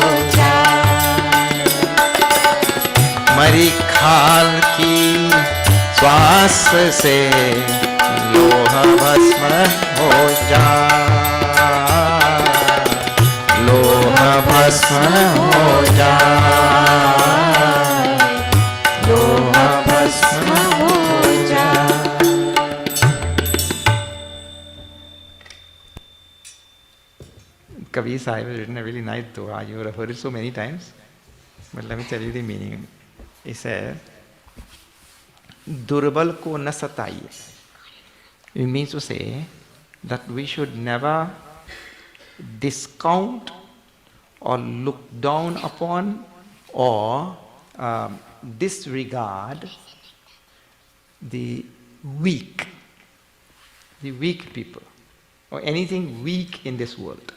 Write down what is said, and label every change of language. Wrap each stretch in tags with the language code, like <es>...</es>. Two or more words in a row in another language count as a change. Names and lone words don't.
<hi>मरी खाल की श्वास से लोह भस्म हो जाए लोह भस्म हो जाए लोह भस्म हो जाए.</hi> <en>Kabir Sahib has written a really nice dua. You would have heard it so many times. But let me tell you the meaning. He said,</en> <hi>दुर्बल को न सताइए.</hi> <en>It means to say that we should never discount or look down upon or disregard the weak people or anything weak in this world.</en>